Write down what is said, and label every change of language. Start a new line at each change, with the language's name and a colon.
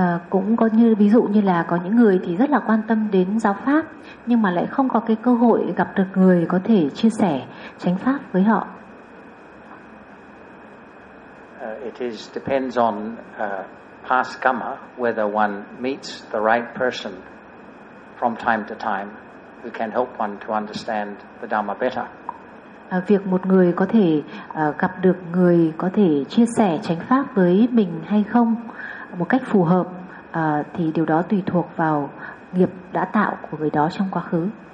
Vietnamese: Cũng có như ví dụ như là có những người thì rất là quan tâm đến giáo pháp nhưng mà lại không có cái cơ hội gặp được người có thể chia sẻ chánh pháp với họ.
English: It is depends on past karma whether one meets the right person from time to time who can help one to understand the Dhamma better.
Vietnamese: Việc một người có thể gặp được người có thể chia sẻ chánh pháp với mình hay không một cách phù hợp thì điều đó tùy thuộc vào nghiệp đã tạo của người đó trong quá khứ.